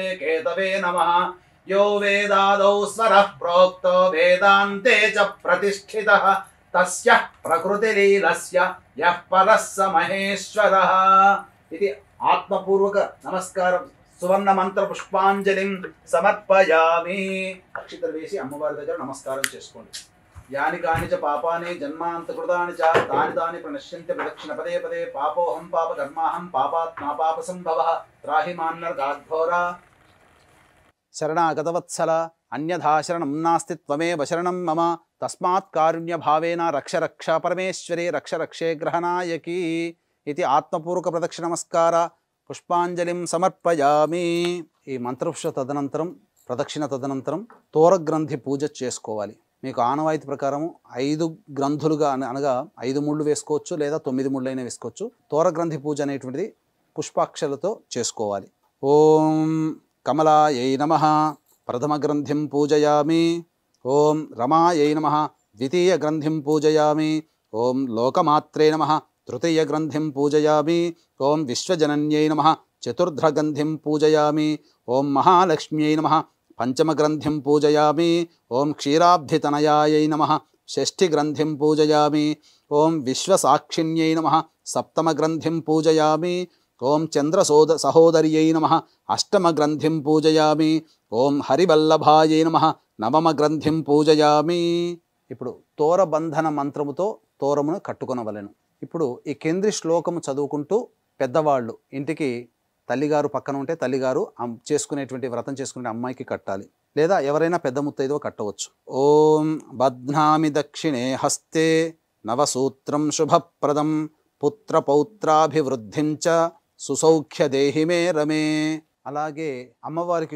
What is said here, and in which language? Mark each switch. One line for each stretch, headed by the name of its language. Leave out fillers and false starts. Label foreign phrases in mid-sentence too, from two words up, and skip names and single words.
Sanskrit: केतवे नमः यो वेदादौ स्वरः प्रोक्तो वेदान्ते च प्रतिष्ठितः तस्य प्रकृतिलीलस्य यः परः स महेश्वरः इति आत्मपूर्वक नमस्कारं सुवर्ण मंत्र पुष्पांजलिं समर्पयामि
Telugu: अक्षितలు వేసి అమ్మవారి దగ్గర నమస్కారం చేసుకోండి
Sanskrit: यानि कानि च पापानि जन्मान्तकृतानि च तानि तानि प्रणश्यन्ति प्रदक्षिण पदे पदे पापोऽहं पापकर्माहं पापात्मा पापसम्भवः त्राहि मान्नर्गाद्घोरा शरणागतवत्सल अन्यथा शरणं नास्ति त्वमेव शरणं मम तस्मात् कारुण्यभावेन रक्ष रक्ष परमेश्वरी रक्ष रक्षे ग्रहनायकी इति आत्मपूर्वक प्रदक्षिण नमस्कार पुष्पांजलिं समर्पयामि
Telugu: ఈ మంత్రపుష్ప తదనంతరం ప్రదక్షిణ తదనంతరం తోరగ్రంథి పూజ చేసుకోవాలి మీకు ఆనవాయితీ ప్రకారం 5 గ్రంథులుగా అనగా 5 ముళ్ళు వేసుకోవచ్చు లేదా 9 ముళ్ళు అయినా వేసుకోవచ్చు తోరగ్రంథి పూజ అనేటువంటిది పుష్పాక్షలతో
Sanskrit: చేసుకోవాలి ఓం కమలాయై నమః ప్రథమ గ్రంథిం పూజయామి ఓం రమాయై నమః ద్వితీయ గ్రంథిం పూజయామి ఓం లోకమాత్రే నమః తృతీయ గ్రంథిం పూజయామి ఓం విశ్వజనన్యై నమః చతుర్థ గ్రంథిం పూజయామి ఓం మహాలక్ష్మ్యై నమః पंचम ग्रंथिं पूजयामि ओं क्षीराब्धितनयायै नमः षष्ठी ग्रंथिं पूजयामि ओं विश्वसाक्षिण्यै नमः सप्तम ग्रंथिं पूजयामि ओं चंद्रसोद सहोदर्यै नमः अष्टम ग्रंथिं पूजयामि ओं हरिवल्लभायै नमः नवम ग्रंथिं पूजयामि
Telugu: ఇప్పుడు తోరబంధన మంత్రముతో తోరమును కట్టుకొనవలెను ఇప్పుడు ఈ కేంద్ర శ్లోకము చదువుకుంటూ పెద్దవాళ్ళు ఇంటికి తల్లిగారు పక్కన ఉంటే తల్లిగారు చేసుకునేటువంటి వ్రతం చేసుకునే అమ్మాయికి కట్టాలి లేదా ఎవరైనా పెద్ద ముత్తైదో
Sanskrit: కట్టవచ్చు ఓం బధ్నామి దక్షిణే హస్తే నవసూత్రం శుభప్రదం పుత్రపౌత్రాభివృద్ధిం చ సుసౌఖ్య దేహి మే రమే
Telugu: అలాగే అమ్మవారికి